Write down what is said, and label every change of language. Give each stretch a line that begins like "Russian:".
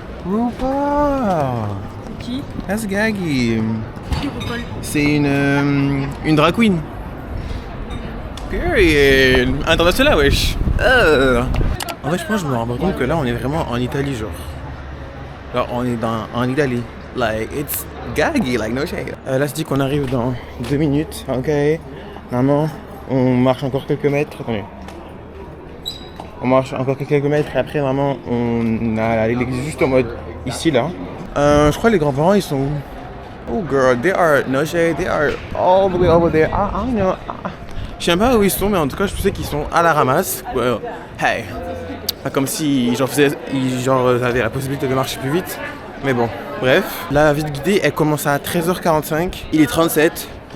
French: RuPaul. C'est qui?
English: That's Gaggy.
French: Qui RuPaul? C'est une drag queen. Period. International, wesh. En fait, je pense que je me rends compte que là, on est vraiment en Italie, genre. Genre, on est en Italie.
English: Like, it's Gaggy, like, no shade.
French: Là, c'est dit qu'on arrive dans 2 minutes, ok? Normalement, on marche encore quelques mètres. Attendez. On marche encore quelques mètres et après, vraiment, on a l'église juste en mode ici, là. Je crois que les grands-parents, ils sont où?
English: Oh, girl, they are, no shade, they are all the way over there. I don't know.
French: Je sais pas où ils sont, mais en tout cas, je sais qu'ils sont à la ramasse.
English: Well, hey.
French: Pas comme si ils avaient la possibilité de marcher plus vite. Mais bon, bref. La visite guidée, elle commence à 13h45. Il est 37.